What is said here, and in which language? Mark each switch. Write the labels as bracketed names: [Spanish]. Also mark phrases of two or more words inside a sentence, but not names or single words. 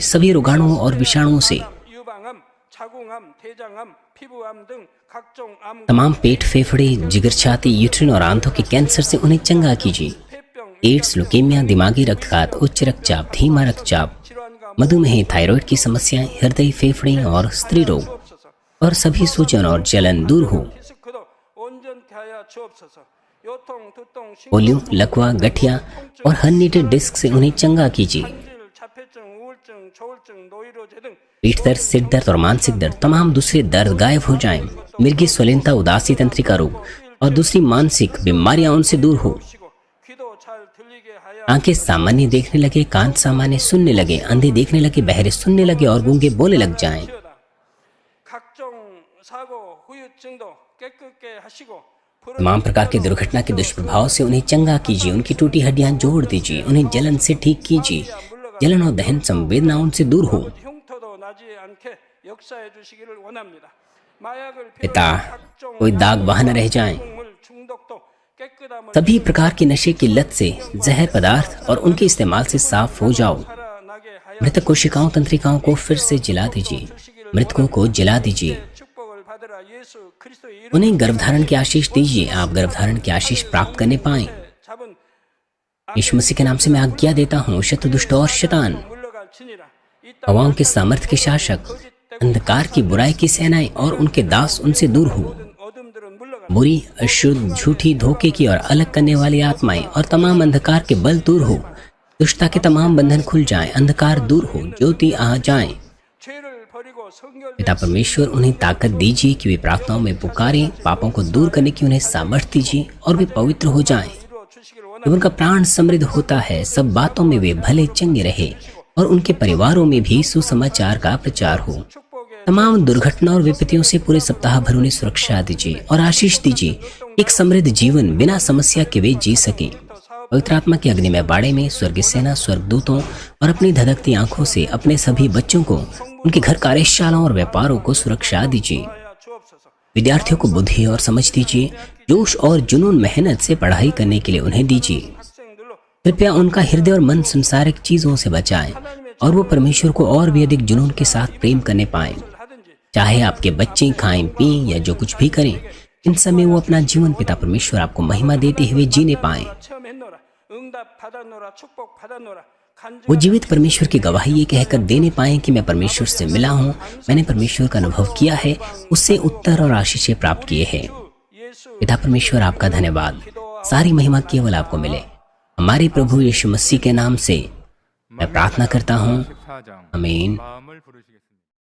[Hindi] सभी रोगाणुओं और विषाणुओं से, तमाम पेट, फेफड़े, जिगर, छाती, यूट्रिन और आंतों के कैंसर से उन्हें चंगा कीजिए। एड्स, लुकेमिया, दिमागी रक्तघात, उच्च रक्तचाप, धीमा रक्तचाप, मधुमेह, थायराइड की समस्याएं, हृदय, फेफड़े और स्त्री रोग और सभी सूजन और जलन दूर हो। [Korean] 힘들게 하여 주옵소서. 요통, 두통, [Hindi] पोलियो, लकवा, गठिया और हर्निएटेड डिस्क से उन्हें चंगा कीजिए। [Korean] 신질, 자폐증, 우울증, 조울증, 노이로제 등 [Hindi] पीठ दर्द, सिर दर्द और मानसिक दर्द, तमाम दूसरे दर्द गायब हो जाएं। मिर्गी स्वलीनता, उदासी, तंत्रिका रोग और दूसरी मानसिक बीमारियां उनसे दूर हो। [Korean] 주시고 귀도 잘 들리게 하여 [Hindi] आंखें सामान्य देखने लगे, कान सामान्य सुनने लगे, अंधे देखने लगे, बहरे सुनने लगे और गूंगे बोलने लग जाएं। [Korean] 주시오다. 각종 사고, 후유증도 깨끗게 하시고 [Hindi] तमाम प्रकार के दुर्घटना के दुष्प्रभाव से उन्हें चंगा कीजिए। उनकी टूटी हड्डियां जोड़ दीजिए। उन्हें जलन से ठीक कीजिए। जलन और दहन संवेदना उनसे दूर हो। [Korean] 흉터도 나지 않게 역사해 주시기를 원합니다. 마약을 [Hindi] पिता, [Korean] 각종 [Hindi] कोई दाग वहां न रह जाए। [Korean] 물 중독도 깨끗함을 [Hindi] सभी प्रकार की नशे की लत से, जहर पदार्थ और उनके इस्तेमाल से साफ हो जाओ। [Korean] 살아나게 하여 [Hindi] मृतक कोशिकाओं, तंत्रिकाओं को फिर से जला दीजिए। मृतकों को जला दीजिए। [Korean] 축복을 받으라. 예수 그리스도의 이름 [Hindi] उन्हें गर्भधारण की आशीष दीजिए। आप गर्भधारण की आशीष प्राप्त करने पाए। [Korean] 잡은 [Hindi] यीशु मसीह के नाम से मैं आज्ञा देता हूँ, शत्रु, दुष्ट और शैतान, [Korean] 물러갈 지니라. 이 땅 [Hindi] हवाओं के सामर्थ्य के शासक, अंधकार की बुराई की सेनाएं और उनके दास उनसे दूर हो। [Korean] 어둠들은 물러갈 [Hindi] बुरी, अशुद्ध, झूठी, धोखे की और अलग करने वाली आत्माएं और तमाम अंधकार के बल दूर हो। दुष्टता के तमाम बंधन खुल जाएं, अंधकार दूर हो, ज्योति आ जाए। [Korean] 죄를 버리고 성결 [Hindi] पिता परमेश्वर, उन्हें ताकत दीजिए कि वे प्रार्थनाओं में पुकारें। पापों को दूर करने की उन्हें सामर्थ्य दीजिए और वे पवित्र हो जाएं। [Korean] 이루어 주시기를 원합니다. [Hindi] जब उनका प्राण समृद्ध होता है, सब बातों में वे भले चंगे रहे और उनके परिवारों में भी सुसमाचार का प्रचार हो। [Korean] 축복의 [Hindi] तमाम दुर्घटना और विपत्तियों से पूरे सप्ताह भर उन्हें सुरक्षा दीजिए और आशीष दीजिए। एक समृद्ध जीवन बिना समस्या के वे जी सके। पवित्र आत्मा के अग्निमय बाड़े में स्वर्गीय सेना, स्वर्गदूतों और अपनी धधकती आंखों से अपने सभी बच्चों को, उनके घर, कार्यशालाओं और व्यापारों को सुरक्षा दीजिए। [Korean] 하여 주옵소서. [Hindi] विद्यार्थियों को बुद्धि और समझ दीजिए। जोश और जुनून, मेहनत से पढ़ाई करने के लिए उन्हें दीजिए। [Korean] 학생들로 [Hindi] कृपया उनका हृदय और मन संसारिक चीजों से बचाएं और वो परमेश्वर को और भी अधिक जुनून के साथ प्रेम करने पाएं। [Korean] 하든지 [Hindi] चाहे आपके बच्चे खाएं, पिएं या जो कुछ भी करें, इन समय वो अपना जीवन पिता परमेश्वर आपको महिमा देते हुए जीने पाएं। [Korean] 체험했노라. 응답 받았노라. 축복 받았노라. [Hindi] वो जीवित परमेश्वर की गवाही ये कहकर देने पाएं कि मैं परमेश्वर से मिला हूँ, मैंने परमेश्वर का अनुभव किया है, उससे उत्तर और आशीषें प्राप्त किए हैं। [Korean] 예수 [Hindi] पिता परमेश्वर, आपका धन्यवाद। सारी महिमा केवल आपको मिले। हमारे प्रभु यीशु मसीह के नाम से मैं प्रार्थना करता हूँ। [Korean] 14장 [Hindi] आमीन। [Korean] 마음을 부르시겠습니다.